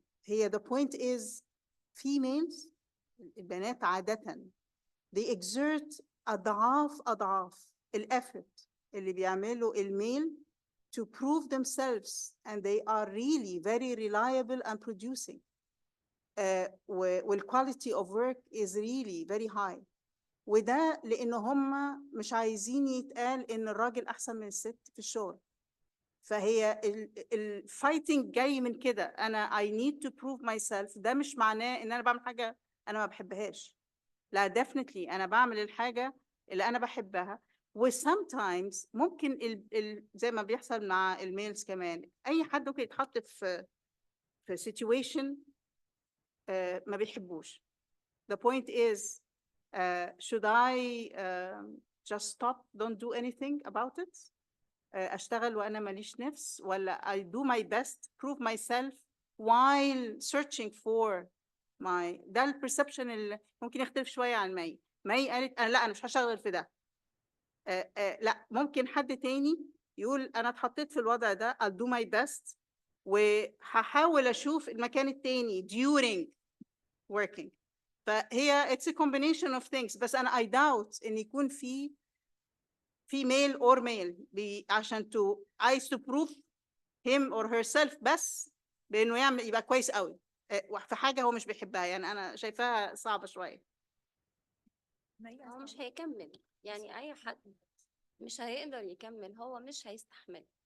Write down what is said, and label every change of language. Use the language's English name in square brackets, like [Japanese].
[English] Here the point is females, [Arabic] البنات عادة [English] they exert [Arabic] أضعاف [English] الeffort [Arabic] اللي بيعملوا الميل [English] to prove themselves and they are really very reliable and producing. والquality of work is really very high. [Arabic] وده لأن هم مش عايزين يتقال إن الراجل أحسن من الست في الشغل. فهي الفايتنج جاي من كده. أنا [English] I need to prove myself. [Arabic] ده مش معناه إن أنا بعمل حاجة أنا ما بحبهاش. لا [English] definitely [Arabic] أنا بعمل الحاجة اللي أنا بحبها. و [English] sometimes [Arabic] ممكن زي ما بيحصل مع الميلز كمان أي حد ممكن يتحط في [English] situation [Arabic] ما بيحبوش. [English] The point is should I just stop, don't do anything about it? [Arabic] أشتغل وأنا ماليش نفس ولا [English] I do my best, prove myself while searching for [Arabic] ده البرسبشن اللي ممكن يختلف شوية عن مي قالت لا أنا مش هشتغل في ده. لا ممكن حد تاني يقول أنا اتحطيت في الوضع ده [English] I'll do my best [Arabic] وهحاول أشوف المكان التاني [English] during working. [Arabic] فهي [English] it's a combination of things. [Arabic] بس أنا [English] I doubt [Arabic] إن يكون في [English] female or male [Arabic] عشان عايز [English] to prove him or herself [Arabic] بس بإنه يبقى كويس قوي في حاجة هو مش بيحبها. يعني أنا شايفاها صعبة شوية. هو مش هيكمل، يعني أي حد مش هيقدر يكمل، هو مش هيستحمل.